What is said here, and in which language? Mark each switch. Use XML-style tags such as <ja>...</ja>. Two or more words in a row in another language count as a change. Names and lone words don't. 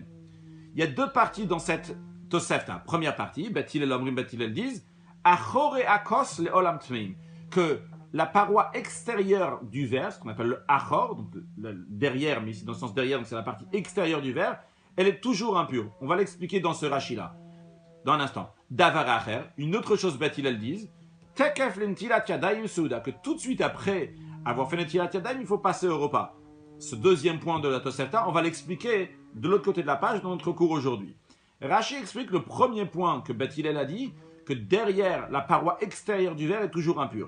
<fr>Il y a deux parties dans cette Tosefta. Première partie,</fr> <he>בית הלל אומרים,</he> <fr>Bet Hillel disent</fr> <he>אחורי הכוס לעולם טמאים,</he> <fr>que la paroi extérieure du verre, ce qu'on appelle le achor, donc le derrière, mais ici dans le sens derrière, donc c'est la partie extérieure du verre, elle est toujours impure. On va l'expliquer dans ce Rashi-là, dans un instant.</fr> <he>דבר אחר,</he> <fr>une autre chose Bet Hillel disent,</fr> <he>תכף לנטילת ידים סעודה,</he> <fr>que tout de suite après avoir fait</fr> <he>לנטילת ידים,</he> <fr>il faut passer au repas. Ce deuxième point de la Tosefta, on va l'expliquer de l'autre côté de la page dans notre cours aujourd'hui. Rashi explique le premier point que Bet Hillel a dit, que derrière la paroi extérieure du verre est toujours impure.</fr>